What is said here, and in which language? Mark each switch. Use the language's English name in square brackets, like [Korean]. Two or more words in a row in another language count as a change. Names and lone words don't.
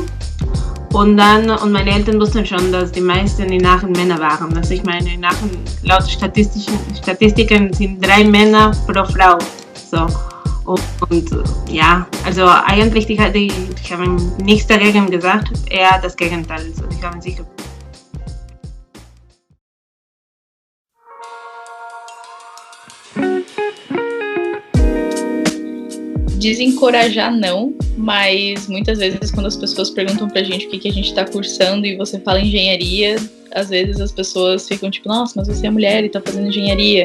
[German] Und meine Eltern wussten schon, dass die meisten in Aachen Männer waren. Also ich meine, in Aachen, laut Statistiken sind 3 Männer pro Frau. So. Und ja, also eigentlich, die haben nichts dagegen gesagt, eher das Gegenteil. Also die haben sich [Portuguese] desencorajar não, mas muitas vezes quando as pessoas perguntam pra gente o que a gente tá cursando e você fala engenharia, às vezes as pessoas ficam tipo, nossa, mas você é mulher e tá fazendo engenharia.